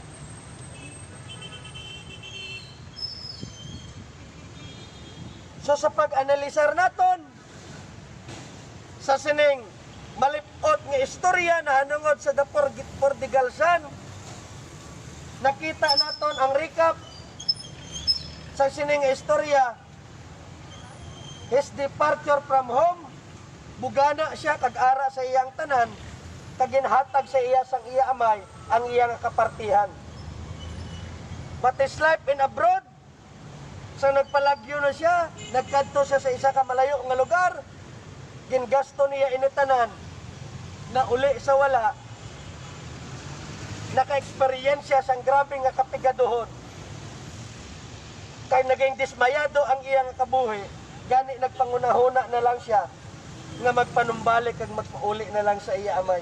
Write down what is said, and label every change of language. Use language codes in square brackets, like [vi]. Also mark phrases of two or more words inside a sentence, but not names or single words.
[hil] So sa pag-analisar naton sa sining malipot nga istorya na hanungod sa The Prodigal Son, nakita naton ang recap sa sining istorya. [en] His departure from home, [hil] bugana siya kag-ara sa iyang tanan, kaginhatag sa iya sang iya amay ang iyang kapartihan. [en] But his life in abroad, [hil] sa nagpalagyo na siya, nagkadto siya sa isa ka malayo nga lugar, gingasto niya initanan na uli sa wala, naka-eksperyensya sang grabe nga kapigaduhon. Kay naging dismayado ang iyang kabuhi, gani nagpangunahuna na lang siya nga magpanumbalik kag magpauli na lang sa iya amay.